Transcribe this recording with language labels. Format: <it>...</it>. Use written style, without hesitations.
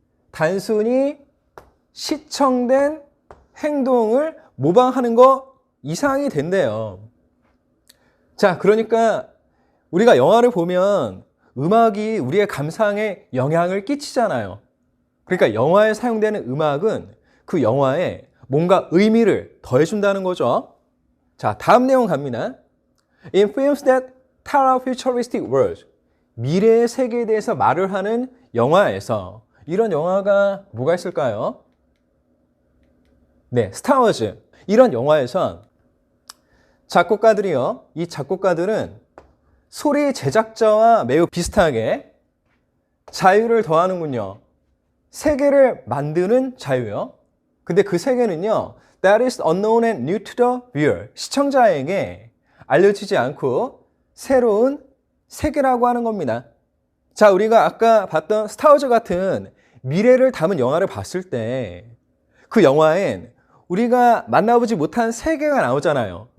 <ko>단순히 시청된 행동을 모방하는 거 이상이 된대요. 자, 그러니까 우리가 영화를 보면 음악이 우리의 감상에 영향을 끼치잖아요. 그러니까 영화에 사용되는 음악은 그 영화에 뭔가 의미를 더해준다는 거죠. 자, 다음 내용 갑니다.</ko> <en>In films that tell a futuristic world.</en> <ko>미래의 세계에 대해서 말을 하는 영화에서 이런 영화가 뭐가 있을까요? 네, 스타워즈. 이런 영화에선 작곡가들이요. 이 작곡가들은 소리 제작자와 매우 비슷하게 자유를 더하는군요. 세계를 만드는 자유요. 근데 그 세계는요,</ko> <en>that is unknown and new to the viewer.</en> <ko>시청자에게 알려지지 않고 새로운 세계라고 하는 겁니다. 자, 우리가 아까 봤던 스타워즈 같은 미래를 담은 영화를 봤을 때 그 영화엔 우리가 만나보지 못한 세계가 나오잖아요.</ko>